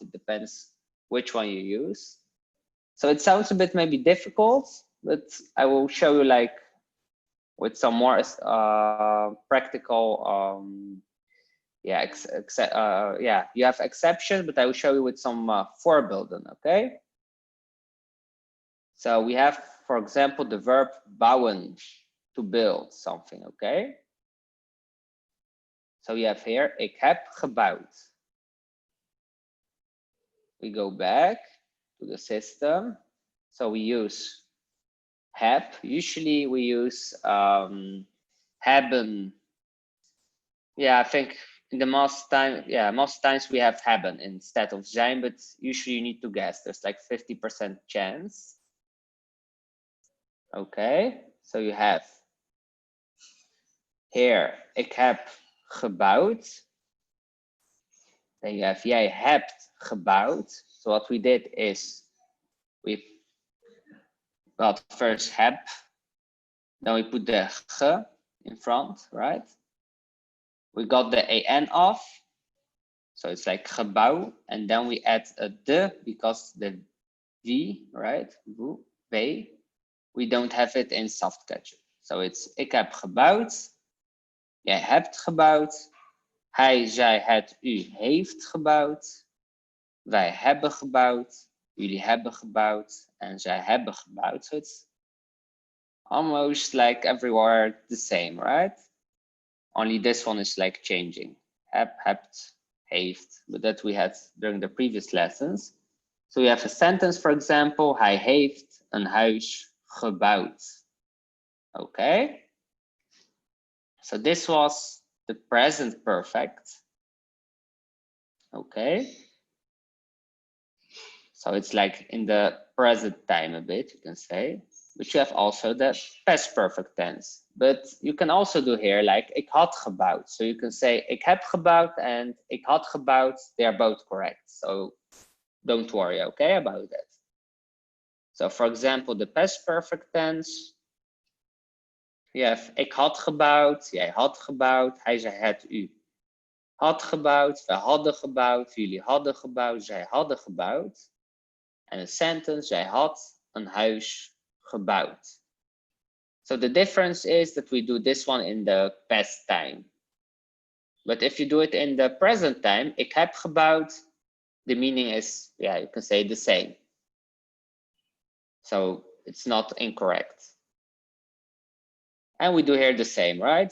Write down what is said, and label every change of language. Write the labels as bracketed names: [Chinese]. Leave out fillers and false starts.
[English] It depends which one you use. So it sounds a bit maybe difficult, but I will show you like with some more practical, yeah, yeah, you have exceptions, but I will show you with some voorbeelden, okay? So we have, for example, the verb bouwen, to build something, okay? So we have here, [Dutch] ik heb gebouwd. [English] We go back to the system. So we use heb. Usually we use hebben. Yeah, I think in the most times we have hebben instead of zijn, but usually you need to guess. There's like 50% chance. Okay, so you have here, [Dutch] ik heb gebouwd. [English] Then you have, [Dutch] jij hebt gebouwd. [English] So what we did is we got first heb, then we put the ge in front, right? We got the an off, so it's like gebouw, and then we add a de because the v, right? V, we don't have it in soft ketchup. So it's [Dutch] ik heb gebouwd, jij hebt gebouwd, hij, zij, het, u heeft gebouwd, wij hebben gebouwd, jullie hebben gebouwd, en zij hebben gebouwd. [English] So it's almost like everywhere the same, right? Only this one is like changing. Heb, hebt, heeft, but that we had during the previous lessons. So we have a sentence, for example, [Dutch] hij heeft een huis gebouwd. [English] Okay. So this was the present perfect. Okay. So it's like in the present time a bit, you can say, but you have also the past perfect tense. But you can also do here like [Dutch] ik had gebouwd. [English] So you can say [Dutch] ik heb gebouwd [English] and [Dutch] ik had gebouwd. [English] They are both correct. So don't worry, okay, about that. So for example, the past perfect tense, you have [Dutch] ik had gebouwd, jij had gebouwd, hij zei het, u had gebouwd, wij hadden gebouwd, jullie hadden gebouwd, zij hadden gebouwd. En een sentence, zij had een huis gebouwd. [English] So the difference is that we do this one in the past time. But if you do it in the present time, [Dutch] ik heb gebouwd, [English] the meaning is, yeah, you can say the same. So it's not incorrect. And we do here the same, right?